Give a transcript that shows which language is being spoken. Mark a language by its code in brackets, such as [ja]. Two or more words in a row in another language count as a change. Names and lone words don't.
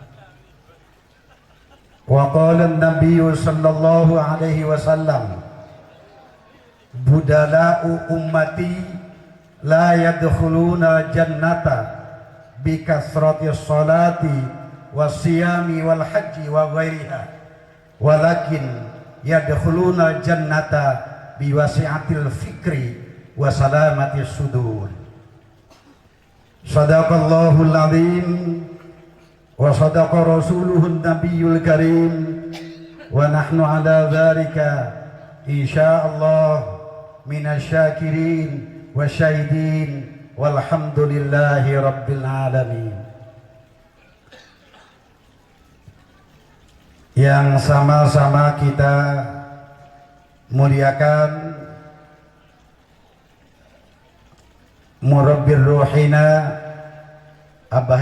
[ar] وقال النبي صلى الله عليه وسلم بدلاء أمتي لا يدخلون الجنة بكثرة الصلاة والصيام والحج وغيرها ولكن يدخلون الجنة بواسعة الفكر وسلامة الصدور. صدق الله العظيم وصدق رسوله النبي الكريم ونحن على ذلك إن شاء الله من الشاكرين والشاهدين والحمد لله رب العالمين. [id] Yang sama-sama kita muliakan [ar] مربي روحنا [id] Abah